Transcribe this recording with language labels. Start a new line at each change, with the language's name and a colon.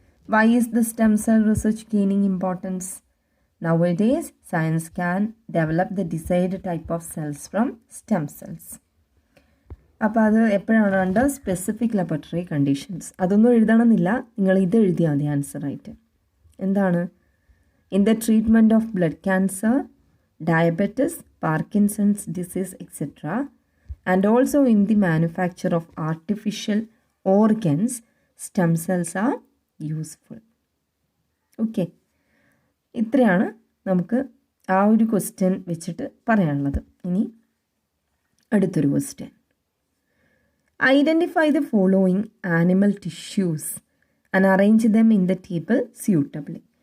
English: Why is the stem cell research gaining importance? Nowadays science can develop the decide type of cells from stem cells.
Malayalam: അപ്പോൾ അത് എപ്പോഴാണ്?
English: Under specific laboratory conditions.
Malayalam: അതൊന്നും എഴുതണമെന്നില്ല, നിങ്ങൾ ഇത് എഴുതിയാൽ മതി ആൻസറായിട്ട്. എന്താണ്?
English: In the treatment of blood cancer, diabetes, Parkinson's disease, etc. and also in the manufacture of artificial organs, stem cells are useful. Okay.
Malayalam: ഇത്രയാണ് നമുക്ക് ആ ഒരു ക്വസ്റ്റ്യൻ വെച്ചിട്ട് പറയാനുള്ളത്. ഇനി അടുത്തൊരു question.
English: Identify the following animal tissues and arrange them in the table suitably.